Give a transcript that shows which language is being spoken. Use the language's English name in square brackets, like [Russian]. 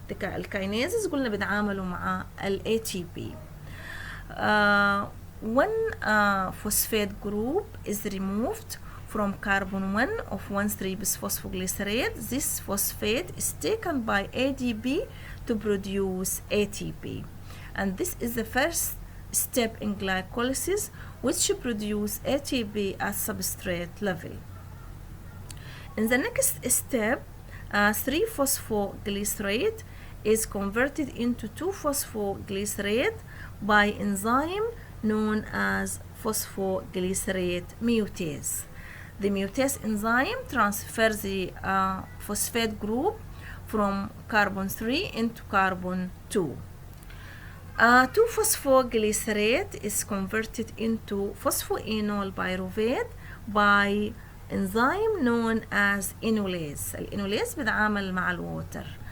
[Arabic] الكاينيزز قلنا بيتعاملوا مع ال ATP. [English] One phosphate group is removed from carbon 1 of 1,3-bisphosphoglycerate. This phosphate is taken by ADP to produce ATP. And this is the first step in glycolysis which produce ATP at substrate level. In the next step, 3-phosphoglycerate is converted into 2-phosphoglycerate by enzyme known as phosphoglycerate mutase. the mutase enzyme transfers the phosphate group from carbon 3 into carbon 2. 2-phosphoglycerate is converted into phosphoenol pyruvate by enzyme known as enolase. [Arabic] الانولase بيتعامل مع الووتر.